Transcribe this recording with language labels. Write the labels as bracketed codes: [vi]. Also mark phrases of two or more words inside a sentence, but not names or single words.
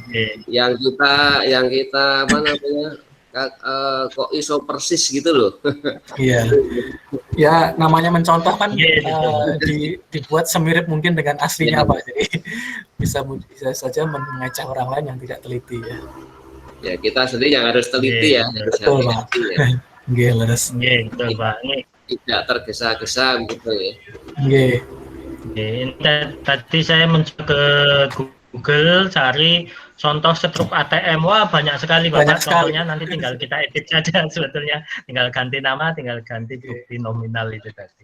[id] Yang kita apa namanya [jv] kok iso [id] persis gitu loh. Iya. Ya namanya mencontoh kan dibuat semirip mungkin dengan aslinya Pak. Jadi bisa saja mengecek orang lain yang tidak teliti ya. Ya kita sendiri yang harus teliti ya. Betul Pak. [jv] Nggih, leres. [id] Nggih, betul Pak. Tidak tergesa-gesa gitu ya. Nggih. Tadi saya mencoba ke Google cari contoh struk ATM. Wah, banyak sekali Bapak. Contohnya nanti tinggal kita edit saja sebetulnya. Tinggal ganti nama, tinggal ganti bukti nominal itu tadi.